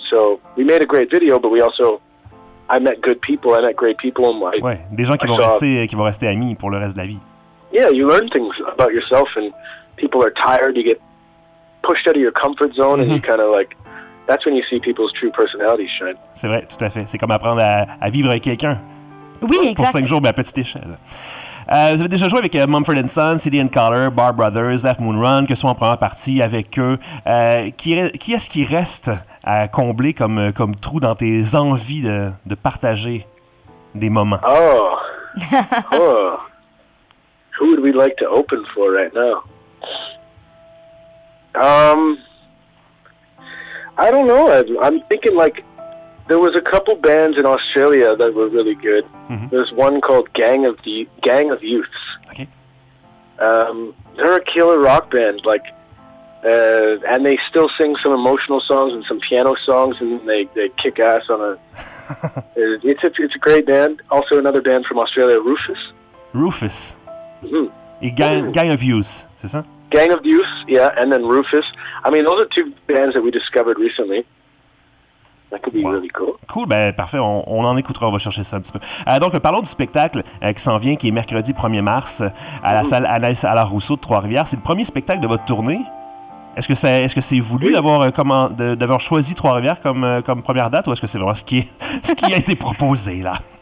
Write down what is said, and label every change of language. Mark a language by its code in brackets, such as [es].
[en] So we made a great video, but we also I met great people. [fr] Ouais, des gens qui vont rester amis pour le reste de la vie. [en] Yeah, you learn things about yourself, and people are tired. You get pushed out of your comfort zone, and you kind of like that's when you see people's true personalities shine. [fr] C'est vrai, tout à fait. C'est comme apprendre à vivre avec quelqu'un. Oui, exact. Pour 5 jours, mais à petite échelle. Vous avez déjà joué avec Mumford & Sons, City & Color, Bar Brothers, Half Moon Run, que ce soit en première partie avec eux. Qui est-ce qui reste à combler comme trou dans tes envies de partager des moments? Oh! [en] Who would we like to open for right now? I don't know. I'm thinking like there was a couple bands in Australia that were really good. Mm-hmm. There's one called Gang of Youths. Okay. They're a killer rock band, like, and they still sing some emotional songs and some piano songs, and they kick ass on a. it's a great band. Also, another band from Australia, Rufus. Rufus. Mm-hmm. [fr] Gang of Youths, c'est ça? [en] Gang of Youths, yeah, and then Rufus. I mean, those are 2 bands that we discovered recently. That could be really cool. [fr] Cool, ben parfait, on en écoutera, on va chercher ça un petit peu. Donc, parlons du spectacle qui s'en vient, qui est mercredi 1er mars à la salle Anaïs Alain Rousseau de Trois-Rivières. C'est le premier spectacle de votre tournée. Est-ce que c'est voulu d'avoir choisi Trois-Rivières comme première date, ou est-ce que c'est vraiment ce qui a été proposé, là?